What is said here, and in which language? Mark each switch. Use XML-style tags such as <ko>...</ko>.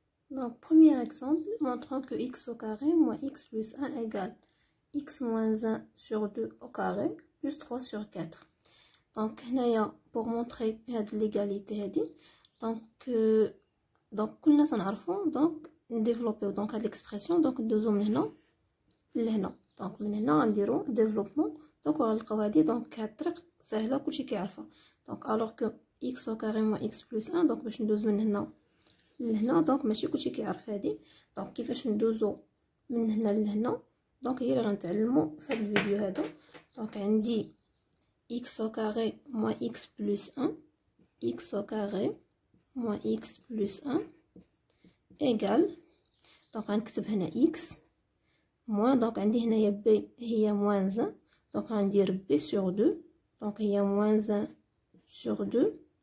<fr>Donc premier exemple montrant que x au carré moins x plus 1 égale x moins 1 sur 2 au carré plus 3 sur 4. Donc pour montrer l'égalité donc</fr> <ar>كلنا سنعرفوا</ar> <fr>donc développer donc هاد l'expression donc</fr> <ar>ندوزو من هنا لهنا. donc من هنا غنديرو développement donc غنلقاو هادي donc هاد الطريق سهله كلشي كيعرفها.</ar> <fr>donc alors que x au carré moins x plus 1 donc</fr> <ar>باش ندوز من هنا لهنا donc ماشي كلشي كيعرف هادي. donc كيفاش ندوزو من هنا لهنا donc هي اللي غنتعلمو في هاد الفيديو هذا.</ar> <fr>donc عندي x au carré moins x plus 1 x au carré moins x plus 1 égale donc</fr> <ar>غنكتب هنا</ar> <fr>x moins donc</fr> <ar>عندي هنايا</ar> <fr>b هي moins 1 donc غندير b sur 2 donc هي moins 1 sur 2</fr>